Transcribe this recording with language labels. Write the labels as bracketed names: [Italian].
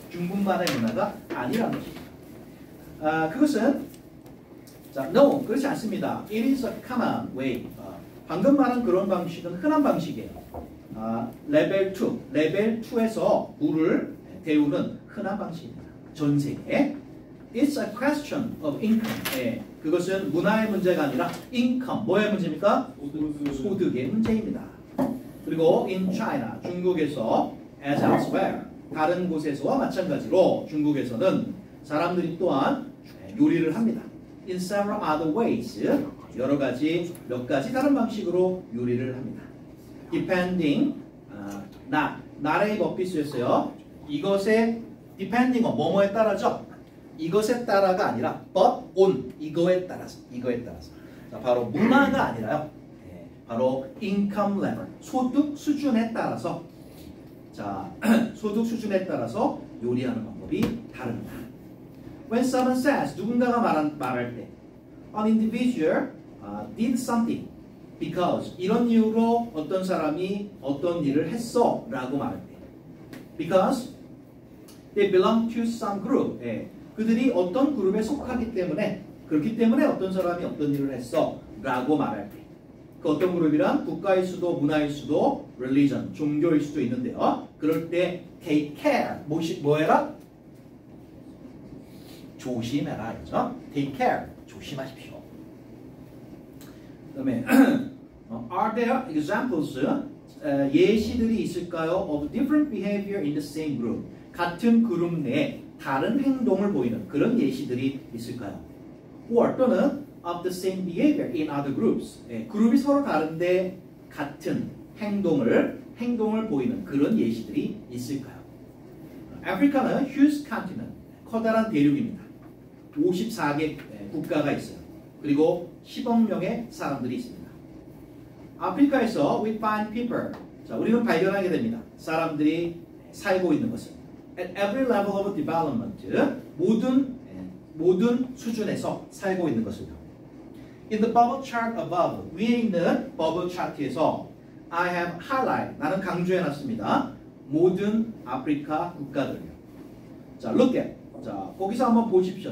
[Korean] 중국만의 문화가 아니라는 것입니다. 그것은 no, 그렇지 않습니다. [English] It is a common way. [Korean] 방금 말한 그런 방식은 흔한 방식이에요. 레벨 2, 레벨 2에서 물을 데우는 흔한 방식입니다. 전 세계에. [English] It's a question of income. [Korean] 그것은 문화의 문제가 아니라 income, 뭐의 문제입니까? 소득의 문제입니다. 그리고 [English] in China, [Korean] 중국에서 [English] as elsewhere, [Korean] 다른 곳에서와 마찬가지로 중국에서는 사람들이 또한 요리를 합니다. [English] In several other ways, [Korean] 여러 가지, 몇 가지 다른 방식으로 요리를 합니다. Depending, 나라의 법비수였어요. 이것에 [English] depending on, [Korean] 뭐뭐에 따라죠? 이것에 따라가 아니라 [English] but on, [Korean] 이거에 따라서. 자, 바로 문화가 아니라요. 바로 [English] income level, [Korean] 소득 수준에 따라서. 자, 소득 수준에 따라서 요리하는 방법이 다릅니다. [English] When someone says, [Korean] 누군가가 말할 때 [English] an individual did something because [Korean] 이런 이유로 어떤 사람이 어떤 일을 했어 라고 말할 때 [English] because they belong to some group. [Korean] 그들이 어떤 그룹에 속하기 때문에 그렇기 때문에 어떤 사람이 어떤 일을 했어 라고 말할 때 그 어떤 그룹이란 국가일 수도 문화일 수도 religion, 종교일 수도 있는데요. 그럴 때 [English] take care, [Korean] 뭐해라? 조심해라. 그렇죠? [English] take care, [Korean] 조심하십시오. 그 다음에 [English] are there examples, [Korean] 예시들이 있을까요? [English] of different behavior in the same group. [Korean] 같은 그룹 내에 다른 행동을 보이는 그런 예시들이 있을까요? [English] or 또는 of the same behavior in other groups. [Korean] 그룹이 서로 다른데 같은 행동을 보이는 그런 예시들이 있을까요? 아프리카는 [English] huge continent, [Korean] 커다란 대륙입니다. 54개 국가가 있어요. 그리고 10억 명의 사람들이 있습니다. 아프리카에서 [English] we find people. [Korean] 자, 우리는 발견하게 됩니다. 사람들이 살고 있는 것을. [English] At every level of development, [Korean] 모든 수준에서 살고 있는 것을요. [English] In the bubble chart above, [Korean] 위에 있는 버블 차트에서 [English] I have highlight, [Korean] 나는 강조해놨습니다. 모든 아프리카 국가들요. [English] 자, look at. [Korean] 자, 거기서 한번 보십시오.